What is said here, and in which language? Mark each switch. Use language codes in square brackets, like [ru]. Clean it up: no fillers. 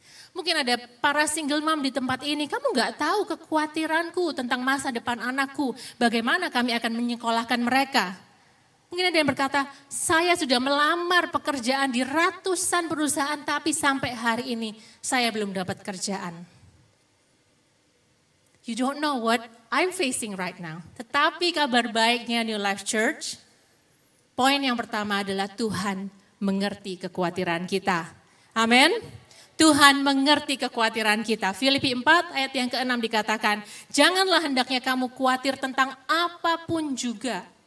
[id] Mungkin ada para single mom di tempat ini, kamu gak tahu kekhawatiranku tentang masa depan anakku. Bagaimana kami akan menyekolahkan mereka. Mungkin ada yang berkata, saya sudah melamar pekerjaan di ratusan perusahaan tapi sampai hari ini saya belum dapat kerjaan. [en] You don't know what I'm facing right now. [id] Tetapi kabar baiknya New Life Church, poin yang pertama adalah Tuhan mengerti kekhawatiran kita. Amin. Tuhan mengerti kekhawatiran kita. Filipi 4 ayat yang ke-6 dikatakan, janganlah hendaknya kamu khawatir tentang apapun juga.